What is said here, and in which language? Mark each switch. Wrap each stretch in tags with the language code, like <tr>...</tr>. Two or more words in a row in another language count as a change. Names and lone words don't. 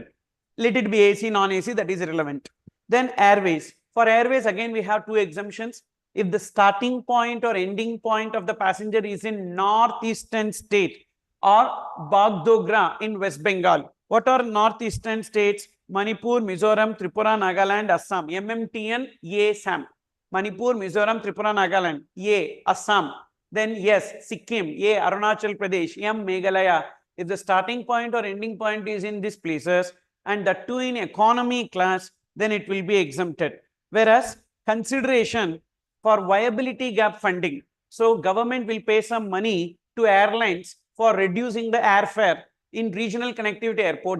<en>Let it be AC, non-AC, that is irrelevant. Then airways. For airways, again, we have 2 exemptions. If the starting point or ending point of the passenger is in northeastern state or Bagdogra in West Bengal. What are northeastern states? Manipur, Mizoram, Tripura, Nagaland, Assam. MMTN, ASAM. Manipur, Mizoram, Tripura, Nagaland. A, Assam. Then yes, Sikkim. A, Arunachal Pradesh. M, Meghalaya. If the starting point or ending point is in these places and that too in economy class, then it will be exempted. Whereas consideration for viability gap funding. So government will pay some money to airlines for reducing the airfare in regional connectivity airport.</en>